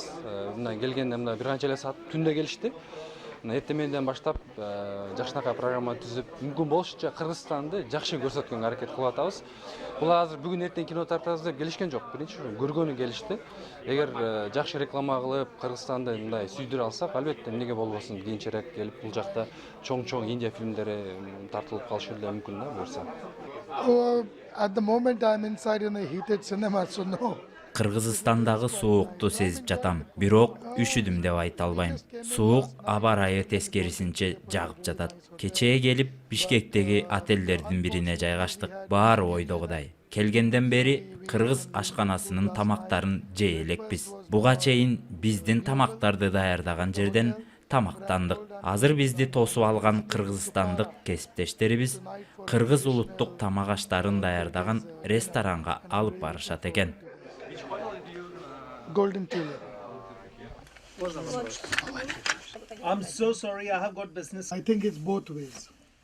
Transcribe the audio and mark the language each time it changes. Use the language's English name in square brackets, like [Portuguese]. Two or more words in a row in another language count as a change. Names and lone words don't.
[Kyrgyz] Мындан келгенде мына бир канча эле саат түндө келишти. Эртеменден баштап жакшыраак программа түзүп, мүмкүн болушунча Кыргызстанды жакшы көрсөткөнгө аракет кылып атабыз. Бул азыр бүгүн эртең кино тартабыз деп келишкен жок. Биринчи көргөнү келишти. Эгер жакшы реклама кылып, Кыргызстанды мындай сүйдүрө алсак, албетте эмнеге болбосун, кийинчерээк келип бул жакта чоң Индия фильмдери тартылып калышы эле мүмкүн да буюрса. [English] At the moment, I'm inside in a heated cinema, so no. [Kyrgyz] Кыргызстандагы суукту сезип жатам, бирок үшүдүм деп айта албайм. Суук аба ырайы тескерисинче жагып жатат. Кечээ келип Бишкектеги отелдердин бирине жайгаштык. Баары ойдогудай. Келгенден бери кыргыз ашканасынын тамактарын жей элекпиз. Буга чейин биздин тамактарды даярдаган жерден тамактандык. Азыр бизди тосуп алган кыргызстандык кесиптештерибиз кыргыз улуттук тамак аштарын даярдаган ресторанга алып барышат экен. [English] Golden Tulip. I'm so sorry, I have got business. I think it's both ways.